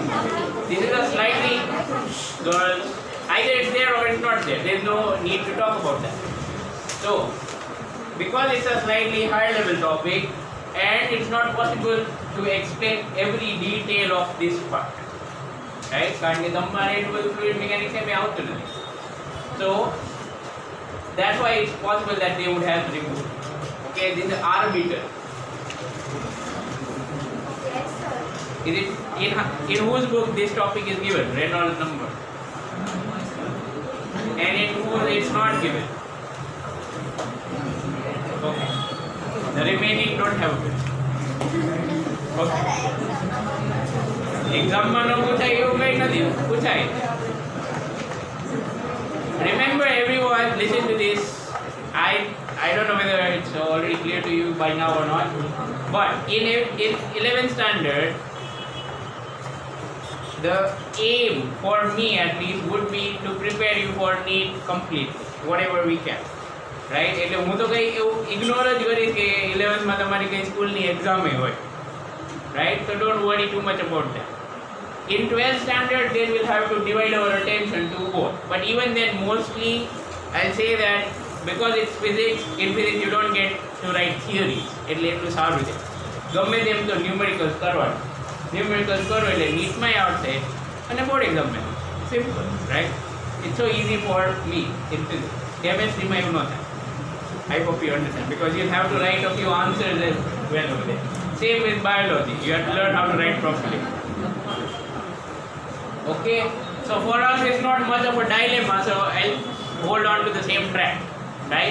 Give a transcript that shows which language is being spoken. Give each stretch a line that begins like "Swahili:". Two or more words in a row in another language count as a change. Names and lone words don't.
English: This is a slightly, girls, either it's there or it's not there. There's no need to talk about that. So, because it's a slightly higher level topic and it's not possible to explain every detail of this part. Right?
Gujarati: કારણ કે તમારે એટલું બધું
English: fluid mechanics
Gujarati: એમાં આવતું નથી.
English: So, that's why it's possible that they would have removed. Okay, this is arbiter. Yes, sir. Is it in whose book this topic is given? Reynolds number. And in whose it's not given. Okay. The remaining don't have it.
Gujarati: Okay. Exam માં ન પૂછાય એવું કઈ નથી, પૂછાય.
English: Remember everyone, listen to this. I don't know whether it's already clear to you by now or not, but in 11th standard, the aim for me at least would be to prepare you for NEET completely, whatever we can. Right?
Gujarati: એટલે હું તો કઈ એવું ઇગ્નોર જ કરીશ કે 11th માં તમારી કઈ સ્કૂલની એક્ઝામ હોય. Right?
English: So don't worry too much about that. In 12th standard, then we'll have to divide our attention to both. But even then, mostly, I'll say that because it's physics, in physics you don't get to write theories.
Gujarati: એટલે એટલું સારું છે. ગમે તેમ તો ન્યુમેરિકલ્સ કરવાનું. ન્યુમેરિકલ્સ કરો એટલે નીટમાં આવશે અને બોર્ડ એક્ઝામમાં.
English: Simple, right? It's so easy for me in physics.
Gujarati: Chemistry માં એવું ન થાય.
English: I hope you understand because you'll have to write a few answers as well over there. Same with biology. You have to learn how to write properly. Okay, so for us it's not much of a dilemma, so I'll hold on to the same track, right?